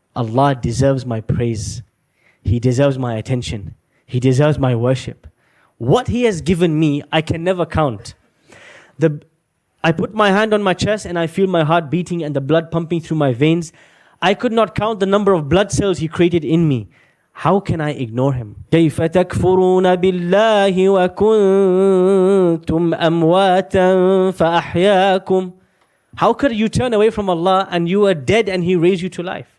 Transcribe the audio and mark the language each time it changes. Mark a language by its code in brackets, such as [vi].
[en] Allah deserves my praise. He deserves my attention. He deserves my worship. What He has given me, I can never count. I put my hand on my chest and I feel my heart beating and the blood pumping through my veins. I could not count the number of blood cells He created in me. How can I ignore Him? [ar] كيف تكفرون بالله وكنتم أمواتا فأحياكم. [en] How could you turn away from Allah and you are dead and He raised you to life?